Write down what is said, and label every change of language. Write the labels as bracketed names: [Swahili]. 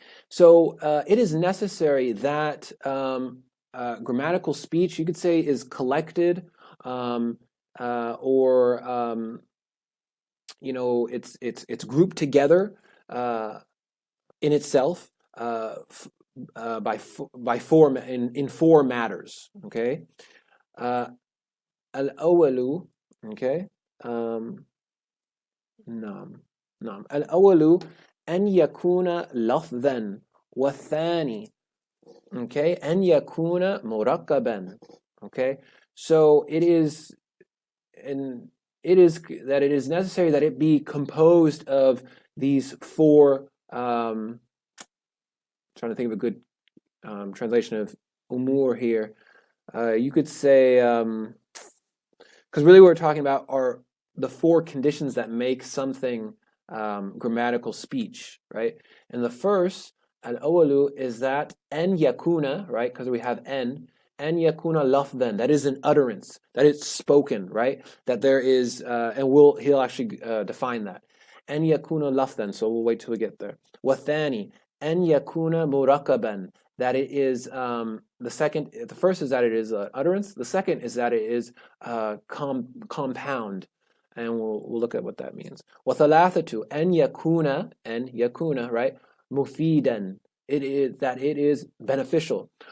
[English] So it is necessary that grammatical speech, you could say, is collected or it's grouped together in itself by four in four matters. Okay, al-awalu. Okay, [Arabic] نعم نعم الأول أن يكون لفظا والثاني [English] okay [Arabic] أن يكون مركبا. [English] Okay, so it is that it is necessary that it be composed of these four trying to think of a good translation of umur here. You could say because really what we're talking about are the four conditions that make something grammatical speech, right? And the first, al-awalu, is that en yakuna, right? Because we have [Arabic] en yakuna lafdan, [English] that is an utterance, that it's spoken, right? That there is, and he'll actually define that. [Arabic] En yakuna lafdan, [English] so we'll wait till we get there. [Arabic] Wathani, en yakuna murakaban, [English] that it is the first is that it is utterance. The second is that it is compound, and we'll look at what that means. [Arabic] وَثَلَاثَةُ أَنْ يَكُونَ, right? [English] مُفِيدًا, it is that it is beneficial.